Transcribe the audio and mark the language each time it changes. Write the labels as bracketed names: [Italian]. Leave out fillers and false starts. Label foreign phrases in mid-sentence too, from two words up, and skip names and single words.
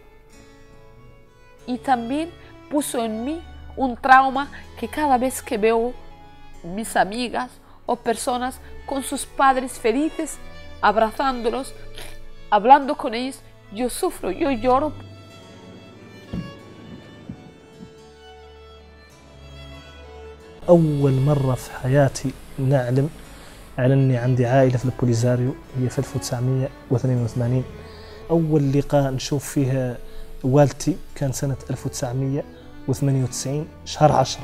[Spanish] Y también puso en mí un trauma que cada vez que veo mis amigas o personas con sus padres felices, abrazándolos, hablando con ellos, yo sufro, yo lloro. [Arabic] أول مرة في حياتي نعلم على أني عندي عائلة في البوليساريو هي في 1982. أول لقاء نشوف فيها والدتي كان سنة 1998 شهر 10.